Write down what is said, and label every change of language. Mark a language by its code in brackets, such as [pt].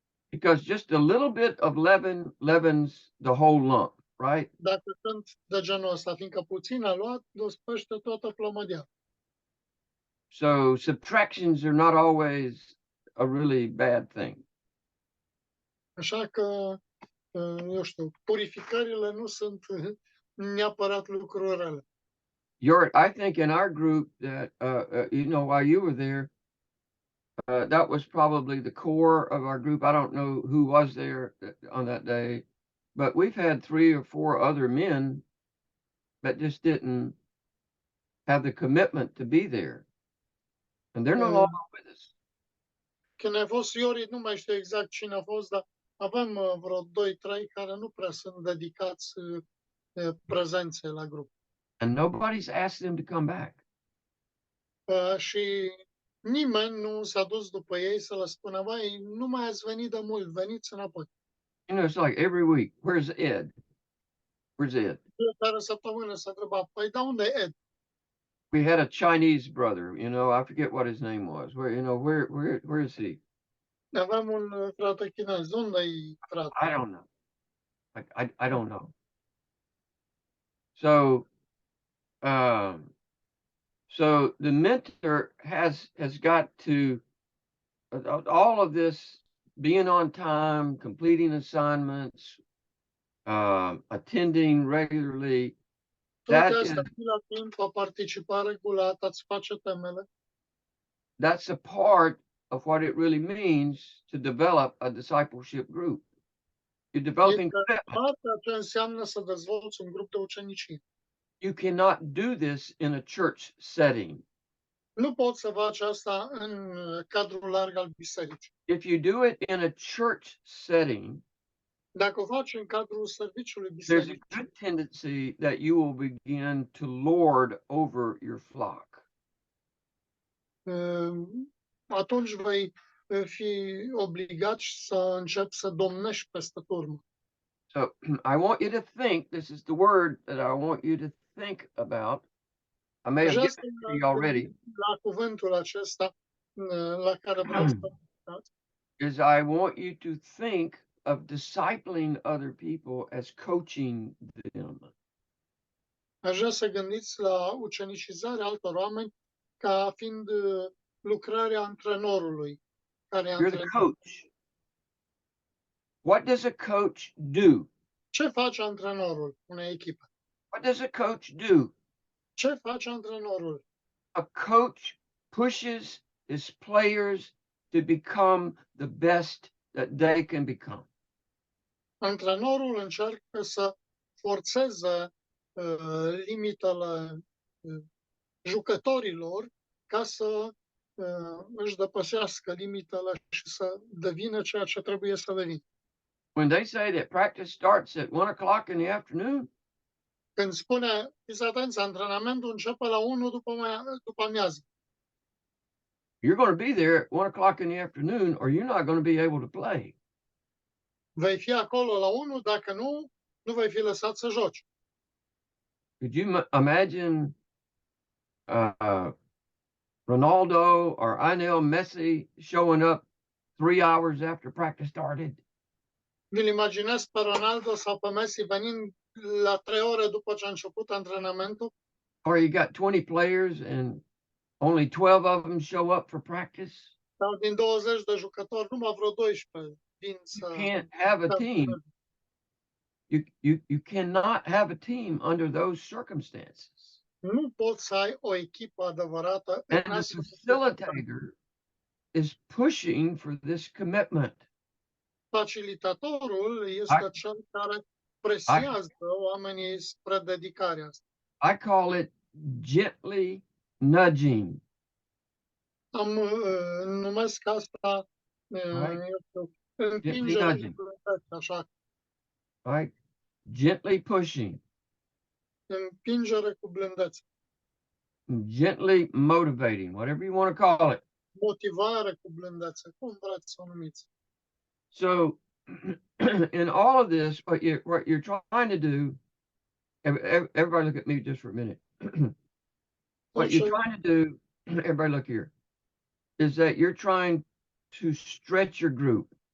[en] Because just a little bit of leaven leavens the whole lump, right? [ro] Dacă sunt de genul ăsta, fiindcă puțin a luat, dospește toată plămădea. [en] So subtractions are not always a really bad thing. [ro] Așa că, eu știu, purificările nu sunt neapărat lucruri rele. [en] I think in our group that, while you were there, that was probably the core of our group. I don't know who was there on that day, but we've had 3 or 4 other men that just didn't have the commitment to be there. And they're no longer with us. [ro] Când ai fost Iori, nu mai știu exact cine a fost, dar avem vreo 2-3 care nu prea sunt dedicați prezenței la grup. [en] And nobody's asked them to come back. [ro] Și nimeni nu s-a dus după ei să le spună, vai, nu mai ați venit de mult, veniți înapoi. [en] You know, it's like every week, where's Ed? Where's Ed? [ro] Fiecare săptămână se întreba, păi da, unde e Ed? [en] We had a Chinese brother, I forget what his name was. Where is he? [ro] Aveam un frate chinez. Unde-i frate? [en] I don't know. I don't know. So, so the mentor has got to, all of this, being on time, completing assignments, attending regularly, [ro] Toate astea la timp, a participa regulat, a-ți face temele. [en] that's a part of what it really means to develop a discipleship group. You're developing commitment. [ro] Asta ce înseamnă să dezvolți un grup de ucenicie. [en] You cannot do this in a church setting. [ro] Nu poți să faci asta în cadrul larg al bisericii. [en] If you do it in a church setting, [ro] Dacă o faci în cadrul serviciului [en] there's [ro] bisericii, [en] a good tendency that you will begin to lord over your flock. [ro] atunci vei fi obligat să începi să domnești peste turmă. [en] So I want you to think, this is the word that I want you to think about. I may have given it to you already. [ro] La cuvântul acesta la care vreau să [en] is I want you to think of discipling other people as coaching them. [ro] Aș vrea să gândiți la ucenicizarea altor oameni ca fiind lucrarea antrenorului. Care [en] You're the coach. What does a coach do? [ro] Ce face antrenorul unei echipe? [en] What does a coach do? [ro] Ce face antrenorul? [en] A coach pushes his players to become the best that they can become. [ro] Antrenorul încearcă să forțeze limitele jucătorilor ca să își depășească limitele și să devină ceea ce trebuie să devină. [en] When they say that practice starts at 1 o'clock in the afternoon, [ro] Când spune, fiți atenți, antrenamentul începe la 1 după amiază. [en] you're going to be there at 1 o'clock in the afternoon, or you're not going to be able to play. [ro] Vei fi acolo la 1, dacă nu, nu vei fi lăsat să joci. [en] Could you imagine Ronaldo or Lionel Messi showing up 3 hours after practice started? [ro] Vi-l imaginez pe Ronaldo sau pe Messi venind la 3 ore după ce a început antrenamentul? [en] Or you got 20 players and only 12 of them show up for practice? [ro] Sau din 20 de jucători, numai vreo 12 vin [en] You [ro] să... [en] can't have a team. You cannot have a team under those circumstances. [ro] Nu poți să ai o echipă adevărată în [en] And the [ro] astfel de [en] facilitator is pushing for this commitment. [ro] Facilitatorul este cel care presează oamenii spre dedicarea asta. [en] I call it gently nudging. [ro] Numesc asta împingere [en] nudging. [ro] așa, [en] Right? Gently pushing, [ro] împingere cu blândețe, [en] gently motivating, whatever you want to call it. [ro] motivare cu blândețe, cum vreți să o numiți. [en] So, in all of this, what you're trying to do, everybody look at me just for a minute. What you're trying to do, everybody look here, is that you're trying to stretch your group.